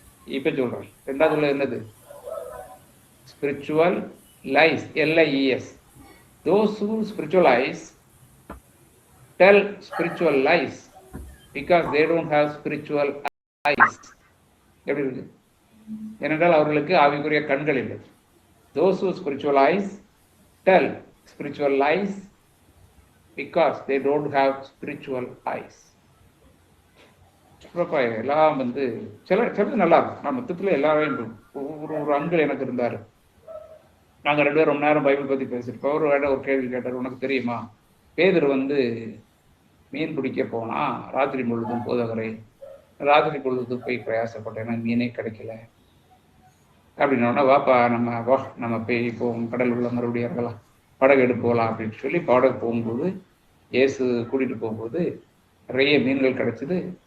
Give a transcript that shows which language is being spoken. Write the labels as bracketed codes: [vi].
[ta] இப்ப சொல்றேன், ரெண்டாவது என்னது, [en] Spiritual lies, LIES. Those who spiritualize tell spiritual lies because they don't have spiritual eyes. [ta] எப்படி இருக்கு? ஏனென்றால் அவர்களுக்கு ஆவிக்குரிய கண்கள் இல்லை. [en] Those who spiritualize tell spiritual lies because they don't have spiritual eyes. [ta] எல்லாம் வந்து சிலது நல்லா இருக்கும். நான் மொத்தத்தில் எல்லாரையும் ஒரு அங்கிள் எனக்கு இருந்தார். நாங்கள் 2 பேரும் ரொம்ப நேரம் பைபிள் பற்றி பேசியிருப்போம். ஒரு கேள்வி கேட்டார், உனக்கு தெரியுமா பேதுரு வந்து மீன் பிடிக்க போனா ராத்திரி முழுதும் போதகரை, ராத்திரி பொழுதுக்கு போய் பிரயாசப்பட்டேன், எனக்கு மீனே கிடைக்கல அப்படின்னோடனே, வாப்பா நம்ம போய் போவோம், கடல் உள்ள மறுபடியும் இறங்கலாம், படகு எடுத்து போகலாம் அப்படின்னு சொல்லி படகு போகும்போது, இயேசு கூட்டிகிட்டு போகும்போது நிறைய மீன்கள் கிடைச்சிது.